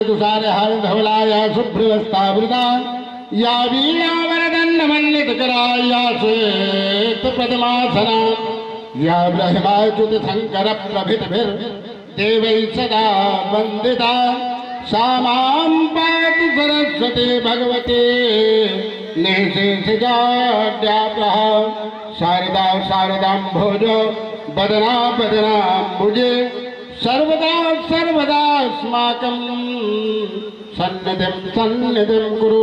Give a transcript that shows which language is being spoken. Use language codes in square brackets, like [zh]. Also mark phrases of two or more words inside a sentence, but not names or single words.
[sa] तुषार हर धवलाया शुभ्रवस्तावृता या वीणावरदण्डमण्डितकरा या श्वेत पद्मासना या ब्रह्माच्युत शंकर प्रभृतिभिर्देवैः सदा वन्दिता सा मां पातु सरस्वती भगवती निःशेषजाड्यापः शारदा शारदाम्भोज वदना वदनाम्बुजे सर्वदा सर्वदास्माकं सन्निधिं कुरु।